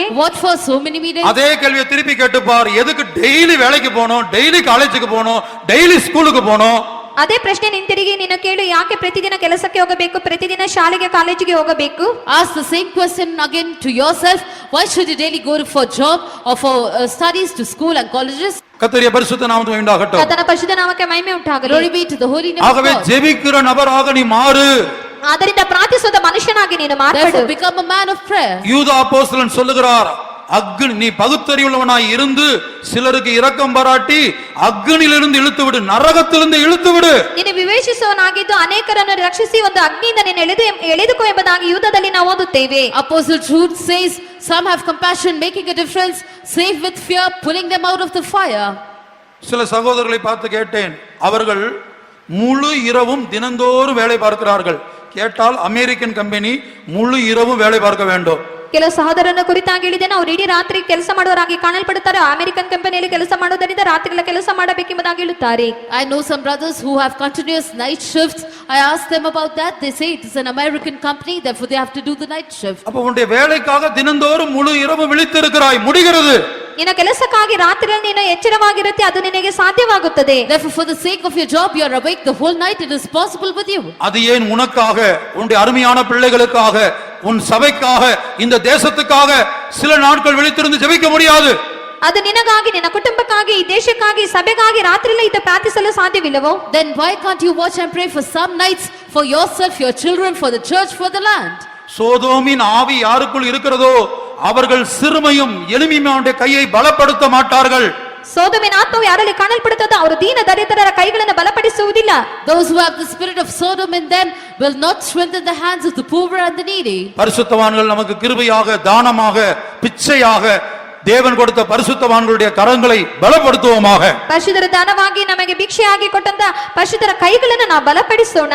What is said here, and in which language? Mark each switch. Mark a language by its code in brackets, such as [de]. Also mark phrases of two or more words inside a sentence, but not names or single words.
[en] What for so many meetings? [ta] அதே கேள்வியை திருப்பி கேட்டு பார். எதுக்கு டெய்லி வேலைக்கு போகணும், டெய்லி காலேஜுக்கு போகணும், டெய்லி ஸ்கூலுக்கு போகணும்? [kn] ಅದೇ ಪ್ರಶ್ನೆ ನಿಂತಿರಿಗೆ ನೀನು ಕೇಳು, ಯಾಕೆ ಪ್ರತಿದಿನ ಕೆಲಸಕ್ಕೆ ಹೋಗಬೇಕು, ಪ್ರತಿದಿನ ಶಾಲೆಗೆ ಕಾಲೇಜಿಗೆ ಹೋಗಬೇಕು? [en] Ask the same question again to yourself. Why should you daily go for job or for studies to school and colleges? [ta] கர்த்தருடைய பரிசுத்த நாமத்துக்கு உண்டாகட்டும். [kn] ಕರ್ತನ ಪರಿಶುದ್ಧ ನಾಮಕ್ಕೆ ಮಹಿಮೆ ಉಂಟಾಗಲಿ. [en] Glory be to the holy name of [ta] ஆகவே [en] God. [ta] ஜெபிக்கிற நபராக நீ மாறு. [kn] ಆದ್ದರಿಂದ ಪ್ರಾರ್ಥಿಸುವ ಮನುಷ್ಯನಾಗಿ ನೀನು ಮಾರ್ಪಡು. [en] Therefore become a man of prayer. [ta] யூதா அப்போஸ்தலன் சொல்லுகிறார், அக்னி நீ பகுத்தறிவுள்ளவனாய் இருந்து சிலருக்கு இரக்கம் பாராட்டி அக்னியிலிருந்து இழுத்து விடு, நரகத்திலிருந்து இழுத்து விடு. [kn] ನೀನು ವಿವೇಚಿಸುವವನಾಗಿದ್ದು ಅನೇಕರನ್ನು ರಕ್ಷಿಸಿ ಒಂದು ಅಗ್ನಿಯಿಂದ ನೀನು ಎಳೆದುಕೋ ಎಂಬುದಾಗಿ ಯುದ್ಧದಲ್ಲಿ ನಾವು ಓದುತ್ತೇವೆ. [en] Apostle Jude says, some have compassion, making a difference, save with fear, pulling them out of the fire. [ta] சில சகோதரர்களை பார்த்து கேட்டேன், அவர்கள் முழு இரவும் தினந்தோறும் வேலை பார்க்கிறார்கள். கேட்டால் [en] American company [ta] முழு இரவும் வேலை பார்க்க வேண்டும். [kn] ಕೆಲವು ಸಹೋದರನ ಕುರಿತಾಗಿ ಹೇಳಿದ್ದೇನೆ, ಅವರು ಇಡೀ ರಾತ್ರಿ ಕೆಲಸ ಮಾಡುವವರಾಗಿ ಕಾಣಲ್ಪಡುತ್ತಾರೆ. ಅಮೆರಿಕನ್ ಕಂಪನಿಯಲ್ಲಿ ಕೆಲಸ ಮಾಡುವುದರಿಂದ ರಾತ್ರಿಗಳ ಕೆಲಸ ಮಾಡಬೇಕೆಂಬುದಾಗಿ ಹೇಳುತ್ತಾರೆ. [en] I know some brothers who have continuous night shifts. I asked them about that. They say it is an American company, therefore they have to do the night shift. [ta] அப்ப உன்னுடைய வேலைக்காக தினந்தோறும் முழு இரவு விழித்திருக்கிறாய், முடிகிறது. [kn] ನಿನ್ನ ಕೆಲಸಕ್ಕಾಗಿ ರಾತ್ರಿಯಲ್ಲಿ ನೀನು ಎಚ್ಚರವಾಗಿರುತ್ತೆ, ಅದು ನಿನಗೆ ಸಾಧ್ಯವಾಗುತ್ತದೆ. [en] Therefore for the sake of your job you are awake the whole night. It is possible with you. [ta] அது ஏன் உனக்காக, உன்னுடைய அருமையான பிள்ளைகளுக்காக, உன் சபைக்காக, இந்த தேசத்துக்காக சில நாட்கள் விழித்திருந்து ஜெபிக்க முடியாது? [kn] ಅದು ನಿನಗಾಗಿ, ನಿನ್ನ ಕುಟುಂಬಕ್ಕಾಗಿ, ಈ ದೇಶಕ್ಕಾಗಿ, ಸಭೆಗಾಗಿ ರಾತ್ರಿಯಲ್ಲಿ ಇದ್ದು ಪ್ರಾರ್ಥಿಸಲು ಸಾಧ್ಯವಿಲ್ಲವೋ? [en] Then why can't you watch and pray for some nights for yourself, your children, for the church, for the land? [ta] சோதோமின் ஆவி யாருக்குள் இருக்கிறதோ அவர்கள் சிறுமையும் எளிமையுடைய கையை பலப்படுத்த மாட்டார்கள். [kn] ಸೋದೋಮಿನ ಆತ್ಮವು ಯಾರಲ್ಲಿ ಕಾಣಲ್ಪಡುತ್ತದೋ ಅವರು ದೀನ ದರಿದ್ರರ ಕೈಗಳನ್ನು ಬಲಪಡಿಸುವುದಿಲ್ಲ. [en] Those who have the spirit of Sodom in them will not strengthen the hands of the poor and the needy. [ta] பரிசுத்தவான்கள் நமக்கு கிருபையாக, தானமாக, பிச்சையாக தேவன் கொடுத்த பரிசுத்தவான்களுடைய கரங்களை பலப்படுத்துவோமாக. [kn] ಪರಿಶುದ್ಧರ ದಾನವಾಗಿ ನಮಗೆ ಭಿಕ್ಷೆಯಾಗಿ ಕೊಟ್ಟಂತ ಪರಿಶುದ್ಧರ ಕೈಗಳನ್ನು ನಾವು ಬಲಪಡಿಸೋಣ.